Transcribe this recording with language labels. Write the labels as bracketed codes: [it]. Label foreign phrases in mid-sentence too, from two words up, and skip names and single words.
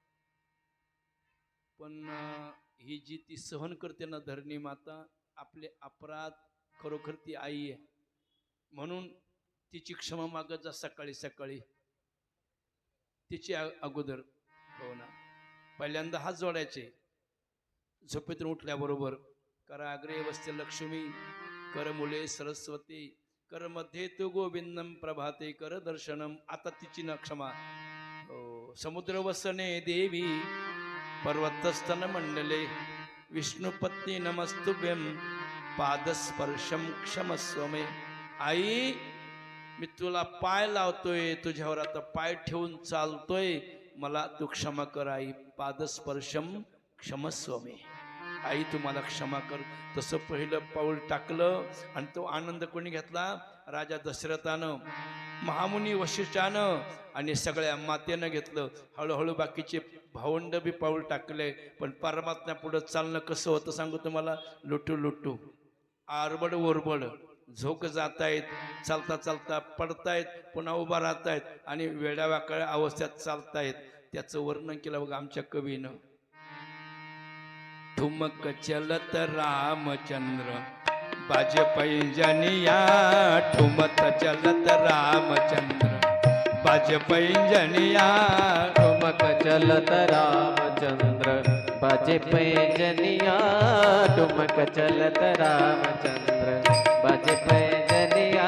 [mr] पण ही जी ती सहन करते ना धरणी माता आपले अपराध खरोखर ती आई आहे म्हणून तिची क्षमा मागत जा सकाळी सकाळी तिची अगोदर हो ना पहिल्यांदा हात जोडायचे झोपेतून उठल्याबरोबर [sa] कराग्रे वस्ते लक्ष्मी कर मुले सरस्वती कर मध्ये तू गोविंदम प्रभाते कर दर्शनम [mr] आता तिची न क्षमा हो [sa] समुद्र वसने देवी पर्वतस्तन मंडले विष्णुपत्नी नमस्तुभ्यं पादस्पर्शम क्षमस्व मे [mr] आई मी तुला पाय लावतोय तुझ्यावर आता पाय ठेवून चालतोय मला तू क्षमा कर आई [sa] पादस्पर्शम क्षमस्व मे [mr] आई तुम्हाला क्षमा कर तसं पहिलं पाऊल टाकलं आणि तो आनंद कोणी घेतला राजा दशरथानं महामुनी वशिष्ठानं आणि सगळ्या मातेनं घेतलं हळूहळू बाकीचे भावंड बी पाऊल टाकले पण परमात्म्या पुढं चालणं कसं होतं सांगू तुम्हाला लुटू लुटू आरबड ओरबड झोक जातायत चालता चालता पडतायत पुन्हा उभा राहतायत आणि वेड्यावाकड्या अवस्थेत चालतायत त्याचं वर्णन केलं बघा आमच्या कवीनं [hi] ठुमक चलत रामचंद्र बाज पैंजनिया ठुमक चलत रामचंद्र बाज पैंजनिया ठुमक चलत रामचंद्र बाजे पैंजनिया ठुमक चलत रामचंद्र बाजे पैंजनिया पैंजनिया